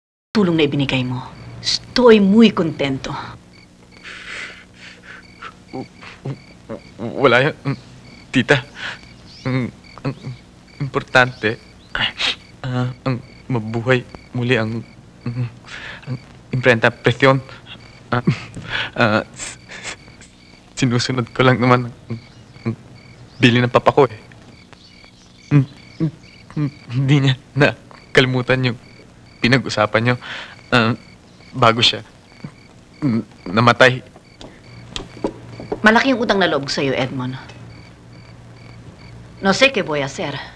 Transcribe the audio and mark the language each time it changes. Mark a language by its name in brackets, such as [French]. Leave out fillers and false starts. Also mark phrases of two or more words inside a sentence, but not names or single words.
[Filipino] tulong na ibinigay mo. [Spanish] Estoy muy contento. [Filipino] Wala yan, tita. Ang importante, ang mabuhay muli ang imprenta presyon. Sinusunod ko lang naman ang bili ng papa ko eh. Hindi niya nakalimutan yung pinag-usapan niyo bago siya namatay. Malaking utang na loob sa'yo, Edmond. [Spanish] No sé qué voy a hacer.